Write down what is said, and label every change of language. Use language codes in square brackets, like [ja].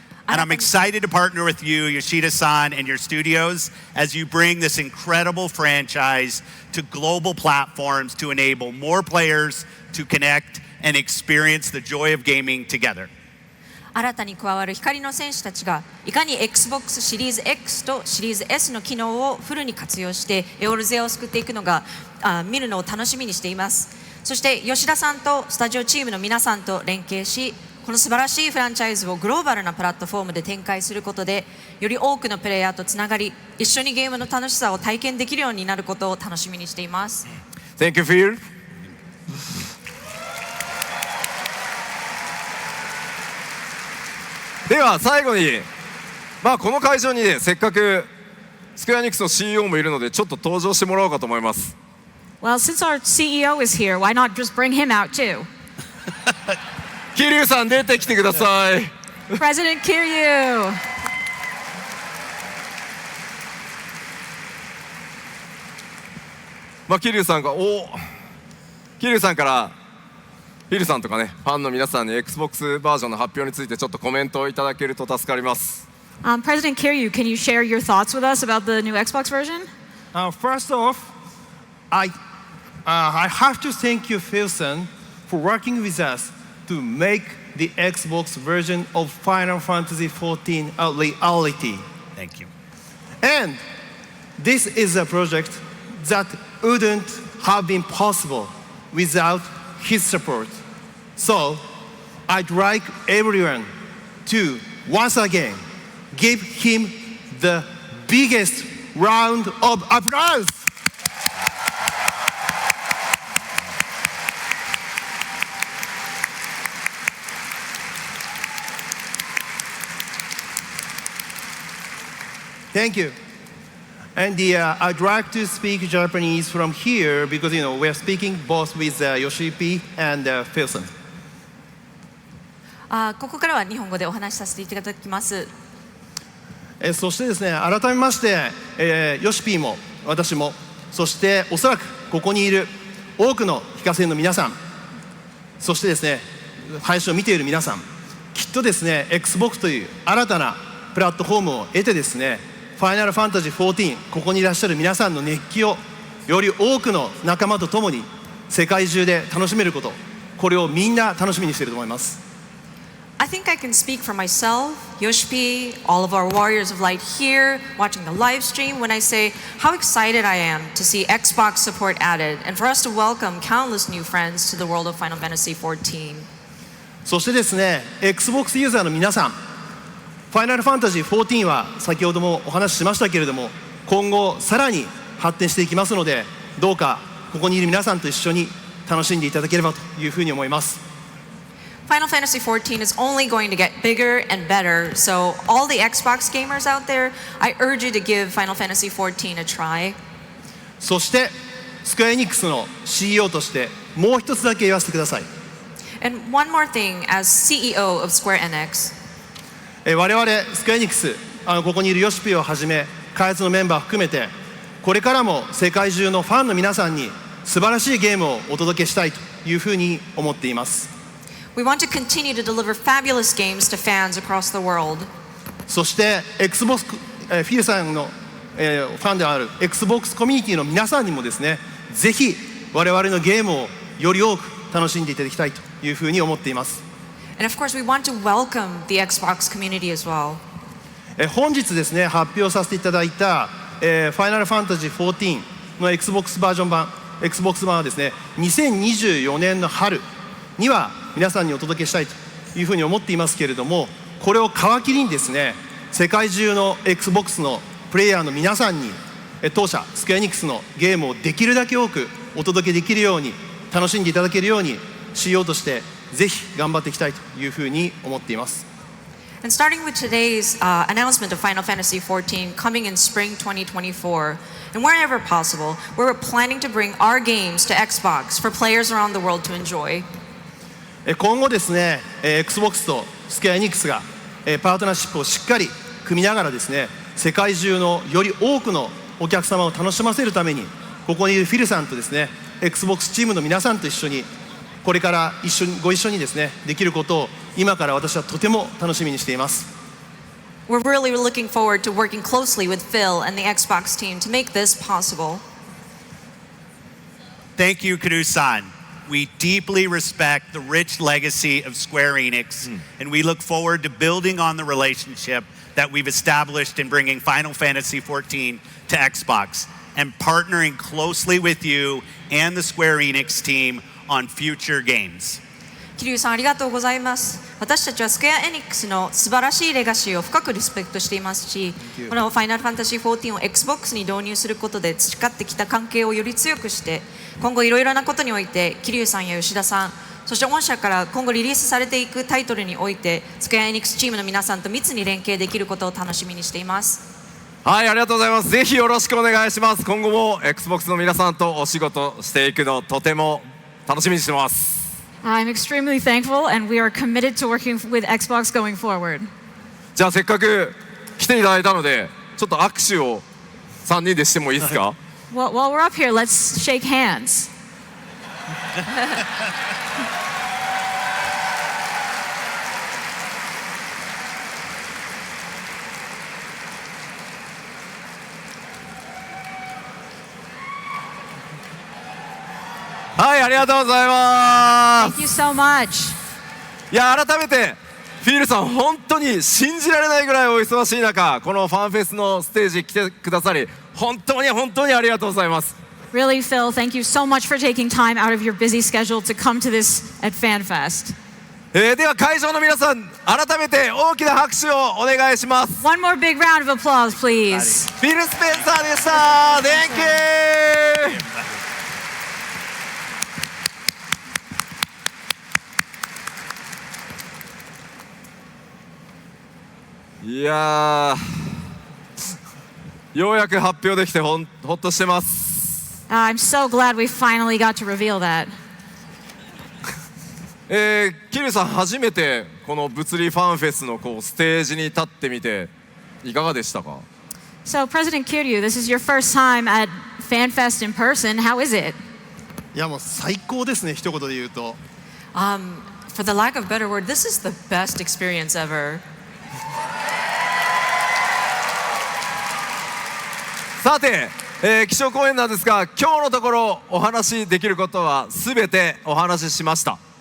[en] And I'm excited to partner with you, Yoshida-san, and your studios as you bring this incredible franchise to global platforms to enable more players to connect and experience the joy of gaming together. [ja] 新たに加わる光の戦士たちがいかに Xbox シリーズ X とシリーズ S の機能をフルに活用してエオルゼアを救っていくのが見るのを楽しみにしています。そして吉田さんとスタジオチームの皆さんと連携し、この素晴らしいフランチャイズをグローバルなプラットフォームで展開することでより多くのプレイヤーとつながり、一緒にゲームの楽しさを体験できるようになることを楽しみにしています。 [en] Thank you, Phil. [ja] では最後に、この会場にね、せっかくスクエアニックスの CEO もいるのでちょっと登場してもらおうかと思います。 [en] Well, since our CEO is here, why not just bring him out too? [ja] 桐生さん出てきてください。 [en] President Kiryu. [ja] 桐生さんが桐生さんからフィルさんとかね、ファンの皆さんに Xbox バージョンの発表についてちょっとコメントをいただけると助かります。 [en] President Kiryu, can you share your thoughts with us about the new Xbox version? First off, I have to thank you, Phil-san, for working with us to make the Xbox version of Final Fantasy XIV a reality. Thank you. And this is a project that wouldn't have been possible without his support. So I'd like everyone to once again give him the biggest round of applause. Thank you. And I'd like to speak Japanese from here because we're speaking both with Yoshi P and Philson. [ja] ここからは日本語でお話しさせていただきます。そしてですね、改めまして、ヨシピーも私も、そしておそらくここにいる多くの非課税の皆さん、そしてですね、配信を見ている皆さん、きっとですね、Xbox という新たなプラットフォームを得てですね、ファイナルファンタジー14、ここにいらっしゃる皆さんの熱気をより多くの仲間と共に世界中で楽しめること、これをみんな楽しみにしていると思います。 [en] I think I can speak for myself, Yoshi, all of our warriors of light here, watching the live stream, when I say how excited I am to see Xbox support added and for us to welcome countless new friends to the world of Final Fantasy XIV. [ja] そしてですね、Xbox ユーザーの皆さん、ファイナルファンタジー14は先ほどもお話ししましたけれども、今後さらに発展していきますので、どうかここにいる皆さんと一緒に楽しんでいただければというふうに思います。 [en] Final Fantasy XIV is only going to get bigger and better, so all the Xbox gamers out there, I urge you to give Final Fantasy XIV a try. [ja] そしてスクエアエニックスの CEO としてもう一つだけ言わせてください。 [en] And one more thing, as CEO of Square Enix, [ja] 我々スクエアエニックス、ここにいるヨシピをはじめ開発のメンバー含めて、これからも世界中のファンの皆さんに素晴らしいゲームをお届けしたいというふうに思っています。 [en] we want to continue to deliver fabulous games to fans across the world. [ja] そして Xbox、フィルさんの、ファンである Xbox コミュニティの皆さんにもですね、ぜひ我々のゲームをより多く楽しんでいただきたいというふうに思っています。 [en] And of course, we want to welcome the Xbox community as well. [ja] 本日ですね、発表させていただいた、Final Fantasy XIV の Xbox バージョン版、Xbox 版はですね、2024年の春には皆さんにお届けしたいというふうに思っていますけれども、これを皮切りにですね、世界中の Xbox のプレイヤーの皆さんに当社スクエアエニックスのゲームをできるだけ多くお届けできるように、楽しんでいただけるように CEO としてぜひ頑張っていきたいというふうに思っています。 [en] And starting with today's announcement of Final Fantasy XIV coming in spring 2024, and wherever possible, we're planning to bring our games to Xbox for players around the world to enjoy. [ja] 今後ですね、Xbox とスクエアエニックスがパートナーシップをしっかり組みながらですね、世界中のより多くのお客様を楽しませるために、ここにいるフィルさんとですね、Xbox チームの皆さんと一緒にこれからご一緒にですね、できることを今から私はとても楽しみにしています。 [en] We're really looking forward to working closely with Phil and the Xbox team to make this possible. Thank you, Kuru-san. We deeply respect the rich legacy of Square Enix, and we look forward to building on the relationship that we've established in bringing Final Fantasy XIV to Xbox and partnering closely with you and the Square Enix team on future games. [ja] 桐生さんありがとうございます。私たちはスクエアエニックスの素晴らしいレガシーを深くリスペクトしていますし、このファイナルファンタジー14を Xbox に導入することで培ってきた関係をより強くして、今後いろいろなことにおいて桐生さんや吉田さん、そして御社から今後リリースされていくタイトルにおいてスクエアエニックスチームの皆さんと密に連携できることを楽しみにしています。はい、ありがとうございます。ぜひよろしくお願いします。今後も Xbox の皆さんとお仕事していくのとても楽しみにしてます。 [en] I'm extremely thankful, and we are committed to working with Xbox going forward. [ja] じゃあせっかく来ていただいたので、ちょっと握手を3人でしてもいいですか？ [en] Well, while we're up here, let's shake hands. [ja] はい、ありがとうございます。 [en] Thank you so much. [ja] いや改めてフィールさん本当に信じられないぐらいお忙しい中このファンフェスのステージ来てくださり本当にありがとうございます。 [en] Really, Phil, thank you so much for taking time out of your busy schedule to come to this at FanFest. [ja] では会場の皆さん改めて大きな拍手をお願いします。 [en] One more big round of applause, please. [ja] フィル・スペンサーでした。 [en] Thank you! [ja] いやようやく発表できてほっとしてます。 [en] I'm so glad we finally got to reveal that. [ja] キリュウさん初めてこの物理ファンフェスのステージに立ってみていかがでしたか？ [en] So, President Kiryu, this is your first time at FanFest in person. How is it? [ja] いやもう最高ですね、一言で言うと。 [en] For the lack of a better word, this is the best experience ever. [ja] さて、基調講演なんですが今日のところお話しできることは全てお話ししました。